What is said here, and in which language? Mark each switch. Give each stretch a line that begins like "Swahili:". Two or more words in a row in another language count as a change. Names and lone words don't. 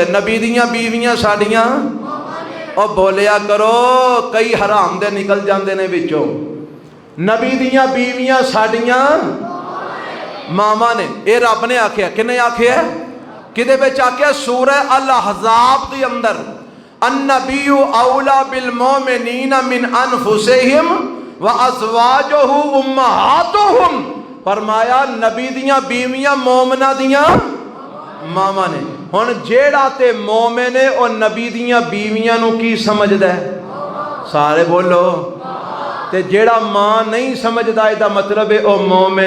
Punjabi: نبی دیاں بیویاں ساڈیاں، اور بولیا کرو، کئی حرام دے نکل جاتے نے وچوں. نبی دیاں بیویاں ساڈیاں ماواں نے. یہ رب نے آکھیا، کنّے آکھیا? کدے وچ آکھیا؟ سورہ الاحزاب دے اندر,
Arabic: النبي أولى بالمؤمنين من أنفسهم و أزواجه أمهاتهم.
Punjabi: فرمایا نبی دیاں بیویاں مومناں دیاں ماواں نے. ہن جیہڑا تے مومن ہے اور نبی دیاں بیویاں نوں کی سمجھدا ہے? سارے بولو. تے جیہڑا ماں نہیں سمجھدا، اہدا مطلب ہے او مومن.